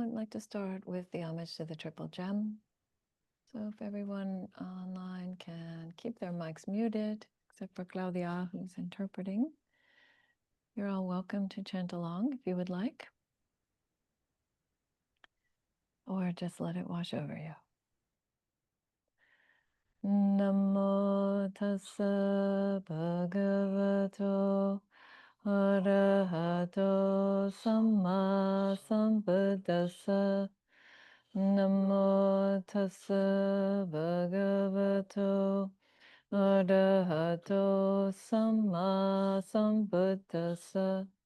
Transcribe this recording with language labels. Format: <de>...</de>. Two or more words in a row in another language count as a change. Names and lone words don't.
<en>I'd like to start with the homage to the Triple Gem. So if everyone online can keep their mics muted, except for Claudia, who's interpreting, you're all welcome to chant along if you would like, or just let it wash over you.</en> <pi>Namo tassa bhagavato arahato samma sambuddhassa. Namo tassa bhagavato arahato samma sambuddhassa.</pi>